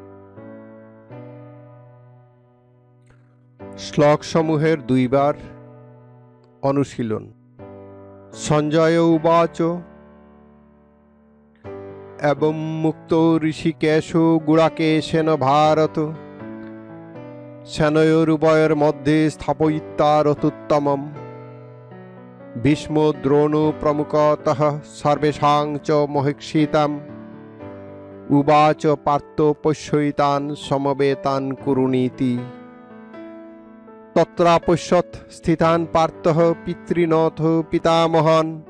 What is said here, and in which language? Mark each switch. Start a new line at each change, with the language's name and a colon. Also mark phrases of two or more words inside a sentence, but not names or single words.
Bangla: শ্লোকসমূহের দুইবার অনুশীলন।
Sanskrit: সঞ্জয় উবাচ এবং মুক্ত ঋষিকেশ গুড়াকেশেন ভারত সেনয়োরুভয়ের মধ্যে স্থাপয়িত্বা রথোত্তমম ভীষ্ম দ্রোণ প্রমুখতঃ সর্বেষাং চ মহীক্ষিতাম উবাচ পার্থ পশ্যিতান সমবেতান কুরুনীতি তত্রাপশ্যৎ স্থিতান পার্থঃ পিতৃনথ পিতামহান